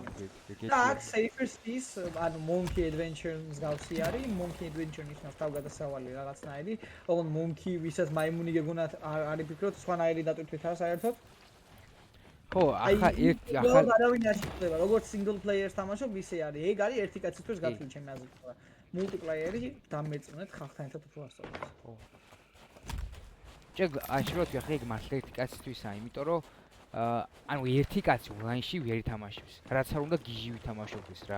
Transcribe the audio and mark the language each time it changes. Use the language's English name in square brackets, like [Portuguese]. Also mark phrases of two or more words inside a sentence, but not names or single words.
[Georgian] და აქ Safer Seas, ანუ Monkey Adventure-ს გავსი არის, Monkey Adventure ნიშნავს თავგადასავალი რაღაცნაირი, ოღონდ Monkey ვისაც მაიმუნი გეგონათ არ იფიქროთ, სხვანაირი დატვირთვით არა საერთოდ. ხო, ახლა ერთი ახლა არავინ არ შეხვდება, როგორც [English] single player- [Georgian] ს თამაშობ, ისე არის. ეგ არის ერთი კაცისთვის გათვლილი ჩემი აზრით, მაგრამ multiplayer-ი დამეწუნეთ ხალხთან ერთად უფრო ასწავლებს. ხო. შეიძლება ახლა ეგ მართლა ერთი კაცისთვისაა, იმიტომ რომ ანუ ერთი კაცი ონლაინში ვერ ითამაშებს. რაც არ უნდა გიჟი ვითამაშობდეს რა.